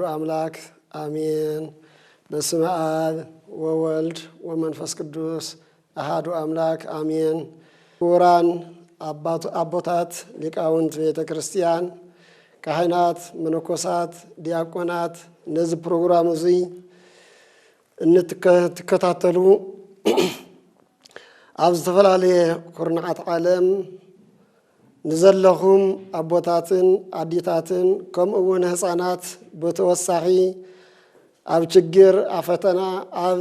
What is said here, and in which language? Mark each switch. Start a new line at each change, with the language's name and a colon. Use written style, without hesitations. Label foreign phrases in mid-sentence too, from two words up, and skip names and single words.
Geez: አምላክ አሜን። በስመ አብ ወወልድ ወመንፈስ ቅዱስ አሐዱ አምላክ አሜን።
Tigrinya: ክቡራን አቦታት ሊቃውንት ቤተ ክርስቲያን፣ ካህናት፣ መነኮሳት፣ ዲያቆናት
Amharic: እነዚህ ፕሮግራም
Tigrinya: እዙይ እንትከታተሉ ኣብ ዝተፈላለየ ኩርናዓት ዓለም ንዘለኹም አቦታትን አዲታትን ከምኡውን ህፃናት በተወሳኺ ኣብ ችግር አፈተና ኣብ